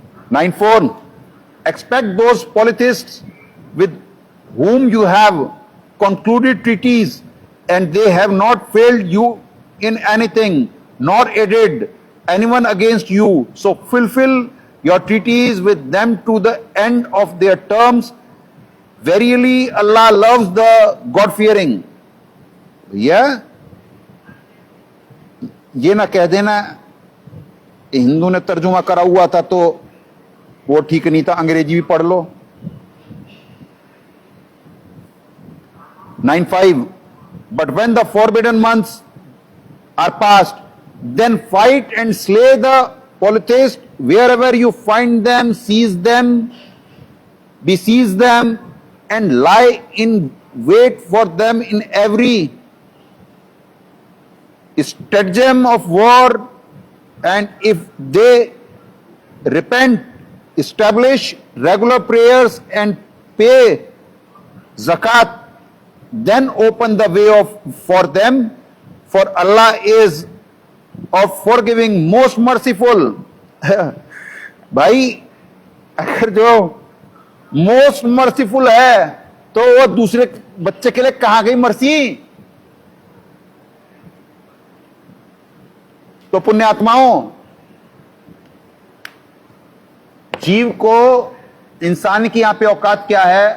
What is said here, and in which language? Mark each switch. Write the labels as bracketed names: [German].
[English] Nine four. Expect those polytheists with whom you have concluded treaties and they have not failed you in anything nor aided anyone against you, so fulfill your treaties with them to the end of their terms. Verily Allah loves the God fearing. [Hindi] भैया ये ना कह देना हिंदू ने तर्जुमा करा हुआ था तो वो ठीक नहीं था, अंग्रेजी भी पढ़ लो। [English] 9-5. But when the forbidden months are past, then fight and slay the polytheists wherever you find them, seize them, besiege them, and lie in wait for them in every stratagem of war, and if they repent, establish regular prayers and pay zakat, then open the way for them, for Allah is of forgiving, most merciful. [Hindi] भाई अगर जो most merciful है तो वो दूसरे बच्चे के लिए कहां गई मर्सी? तो पुण्यात्माओं, जीव को इंसान की यहां पे औकात क्या है?